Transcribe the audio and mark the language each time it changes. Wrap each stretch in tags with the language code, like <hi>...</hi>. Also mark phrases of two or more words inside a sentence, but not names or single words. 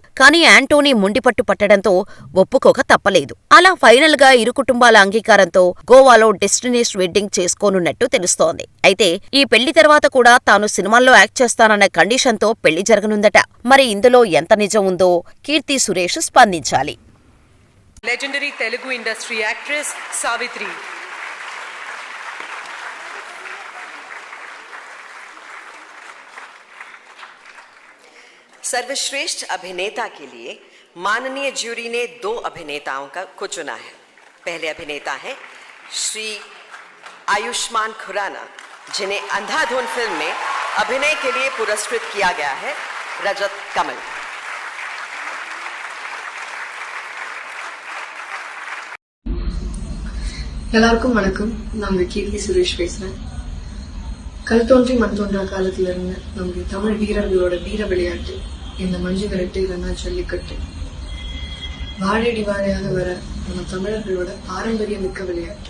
<te>కానీ ఆంటోనీ మొండిపట్టు పట్టడంతో ఒప్పుకోక తప్పలేదు. అలా ఫైనల్ గా ఇరు కుటుంబాల అంగీకారంతో గోవాలో</te> <en>destination wedding</en> <te>చేసుకోనున్నట్టు తెలుస్తోంది. అయితే ఈ పెళ్లి తర్వాత కూడా తాను సినిమాల్లో యాక్ట్ చేస్తానన్న కండిషన్ తో పెళ్లి జరగనుందట. మరి ఇందులో ఎంత నిజం ఉందో కీర్తి సురేష్ స్పందించాలి.</te> <en>Legendary Telugu industry actress Savitri.</en> <hi>सर्वश्रेष्ठ अभिनेता के लिए माननीय ज्यूरी ने 2 अभिनेताओं को चुना है। पहले अभिनेता हैं श्री आयुष्मान खुराना, जिन्हें अंधाधुन फिल्म में अभिनय के लिए पुरस्कृत किया गया है, रजत कमल।</hi> <ta>எல்லாருக்கும் வணக்கம். நான் உங்க கீர்த்தி சுரேஷ் பேசுறேன். கல் தோன்றி மண் தோன்றா காலத்துல இருந்து நம்முடைய தமிழ் வீரர்களோட வீர விளையாட்டு இந்த மஞ்சு விரட்டு, இல்லைன்னா ஜல்லிக்கட்டு, வாழையடி வாழையாக வர நம்ம தமிழர்களோட பாரம்பரிய மிக்க விளையாட்டு.</ta>